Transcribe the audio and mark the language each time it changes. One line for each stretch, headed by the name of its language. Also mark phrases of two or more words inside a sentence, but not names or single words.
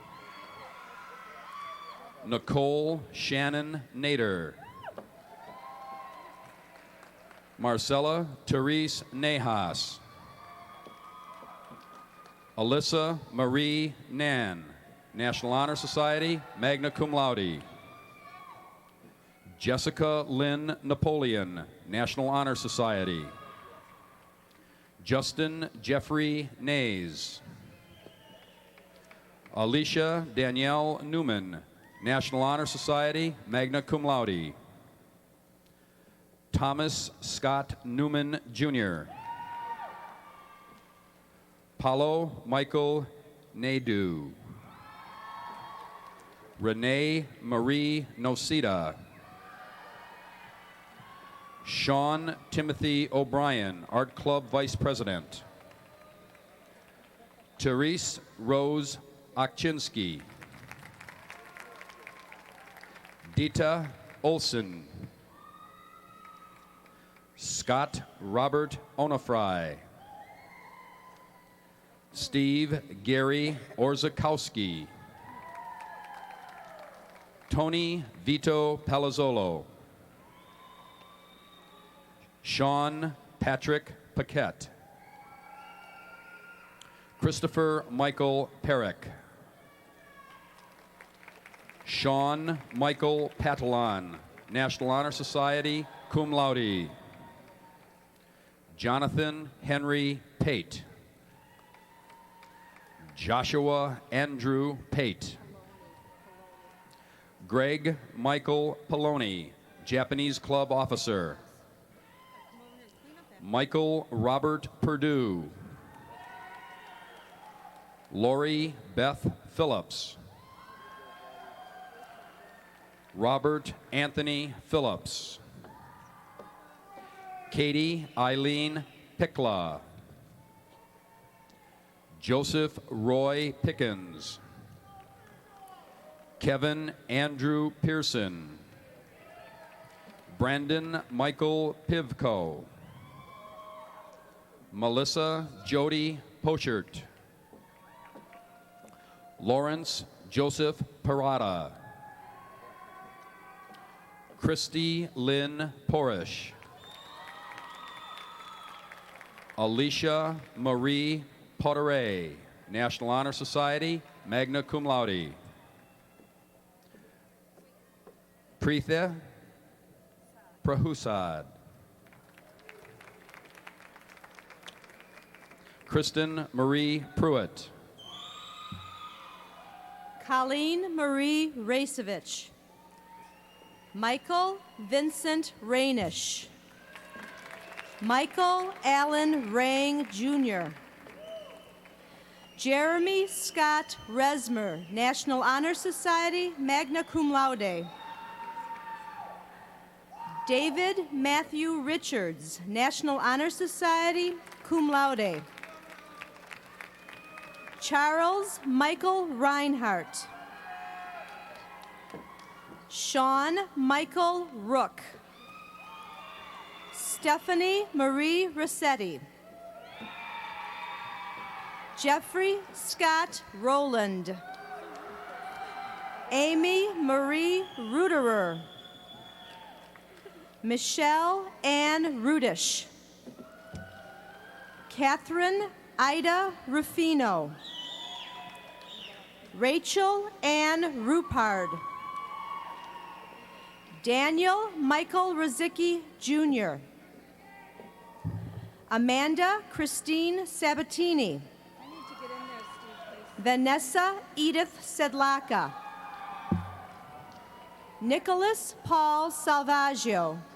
English: Nicole Shannon Nader. Marcella Therese Nejas. Alyssa Marie Nan, National Honor Society, magna cum laude. Jessica Lynn Napoleon, National Honor Society. Justin Jeffrey Nays. Alicia Danielle Newman, National Honor Society, magna cum laude. Thomas Scott Newman, Jr. Paulo Michael Nadeau. Renee Marie Nocita. Sean Timothy O'Brien, Art Club Vice President. Therese Rose Akchinsky. Dita Olson. Scott Robert Onofry. Steve Gary Orzakowski. Tony Vito Palazzolo. Sean Patrick Paquette. Christopher Michael Perrick. Sean Michael Patalon, National Honor Society, cum laude. Jonathan Henry Pate. Joshua Andrew Pate. Greg Michael Poloni, Japanese Club Officer. Michael Robert Perdue. Lori Beth Phillips. Robert Anthony Phillips. Katie Eileen Pickla. Joseph Roy Pickens. Kevin Andrew Pearson. Brandon Michael Pivko. Melissa Jody Pochert. Lawrence Joseph Parada. Christy Lynn Porish. Alicia Marie Potere, National Honor Society, magna cum laude. Preetha Prahusad. Kristen Marie Pruitt. Colleen Marie Racevich. Michael Vincent Rainish. Michael Allen Rang, Jr. Jeremy Scott Resmer, National Honor Society, magna cum laude. David Matthew Richards, National Honor Society, cum laude. Charles Michael Reinhardt. Sean Michael Rook. Stephanie Marie Rossetti. Jeffrey Scott Rowland. Amy Marie Ruderer. Michelle Ann Rudish. Catherine Ida Rufino. Rachel Ann Rupard. Daniel Michael Rozicki, Jr. Amanda Christine Sabatini. Vanessa Edith Sedlaka. Nicholas Paul Salvaggio.